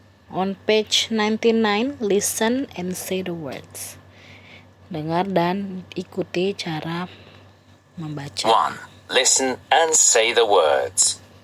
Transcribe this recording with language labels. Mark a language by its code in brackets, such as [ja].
[en] On page 99, listen and say the words. [id] Dengar dan ikuti cara membaca. 1. [en] Listen and say the words.